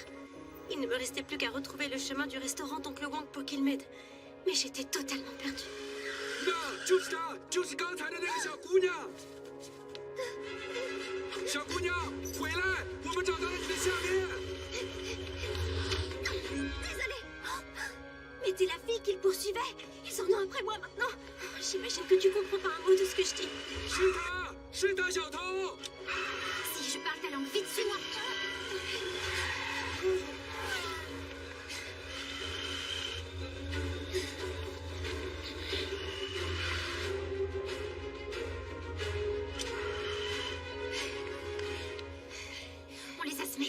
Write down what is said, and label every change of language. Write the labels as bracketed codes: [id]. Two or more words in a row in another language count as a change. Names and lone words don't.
[fr] Il ne me restait plus qu'à retrouver le chemin du restaurant d'Oncle Wang pour qu'il m'aide. Mais j'étais totalement perdue. [zh] 就是她，就是刚才的那个小姑娘。小姑娘，回来，我们找到了你的项链。 [fr] Désolée. Mais t'es la fille qu'ils poursuivaient. Ils sont venus après moi maintenant. J'imagine que tu comprends pas un mot de ce que je dis. [zh] 是她，是她，小偷。 [fr] Si je parle ta langue, vite, suis-moi. On les a semés.